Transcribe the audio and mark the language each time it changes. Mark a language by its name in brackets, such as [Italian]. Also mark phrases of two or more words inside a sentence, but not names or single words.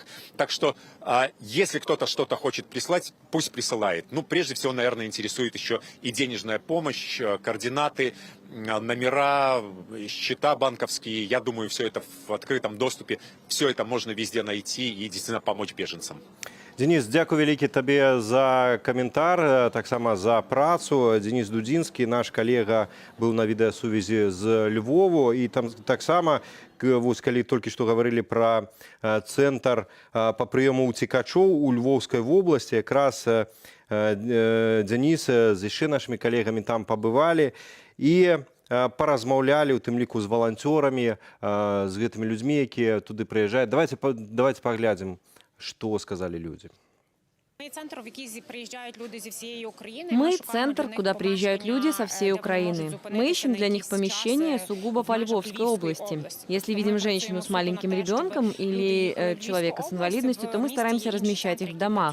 [Russian] Так что, если кто-то что-то хочет прислать, пусть присылает. Ну, прежде всего, наверное, интересует еще и денежная помощь, координаты, номера, счета банковские. Я думаю, все это в открытом доступе, все это можно везде найти и действительно помочь беженцам. Денис, [Belarusian] дзякуй вялікі табе за каментар, таксама за працу. Денис Дудзінскі, наш калега, быў на відэасувязі з Львову. І там таксама, вось калі толькі што гаварылі пра цэнтр па прыёму ўцекачоў у Львоўскай вобласці, якраз Денис з яшчэ нашымі калегамі там пабывалі і паразмаўлялі, у тым ліку з валанцёрамі, з гэтымі людзьмі, якія туды прыязджаюць. Давайте паглядзім, [Russian] что сказали люди. Мы центр, куда приезжают люди со всей Украины. Мы ищем для них помещение сугубо по Львовской области. Если видим женщину с маленьким ребенком или человека с инвалидностью, то мы стараемся размещать их в домах.